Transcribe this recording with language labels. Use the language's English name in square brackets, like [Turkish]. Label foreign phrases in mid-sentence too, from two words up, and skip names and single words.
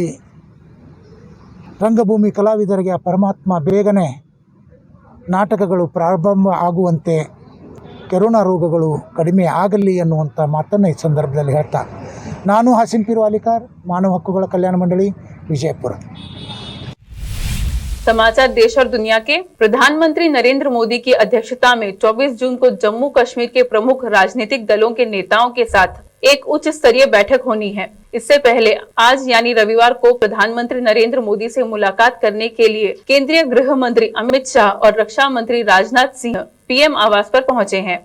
[Kannada] ರಂಗಭೂಮಿ ಕಲಾವಿದರಿಗೆ ಆ ಪರಮಾತ್ಮ ಬೇಗನೆ ನಾಟಕಗಳು ಪ್ರಾರಂಭ ಆಗುವಂತೆ ಕೊರೋನಾ ರೋಗಗಳು ಕಡಿಮೆ ಆಗಲಿ ಅನ್ನುವಂಥ ಮಾತನ್ನು ಈ ಸಂದರ್ಭದಲ್ಲಿ ಹೇಳ್ತಾ ನಾನು ಹಸೀನ್ ಪೀರ್ ವಾಲಿಕಾರ್, ಮಾನವ ಹಕ್ಕುಗಳ ಕಲ್ಯಾಣ ಮಂಡಳಿ, विजयपुर। [Hindi] समाचार देश और दुनिया के। प्रधानमंत्री नरेंद्र मोदी की अध्यक्षता में 24 जून को जम्मू कश्मीर के प्रमुख राजनीतिक दलों के नेताओं के साथ एक उच्च स्तरीय बैठक होनी है। इससे पहले आज यानी रविवार को प्रधानमंत्री नरेंद्र मोदी से मुलाकात करने के लिए केंद्रीय गृह मंत्री अमित शाह और रक्षा मंत्री राजनाथ सिंह पीएम आवास पर पहुंचे हैं।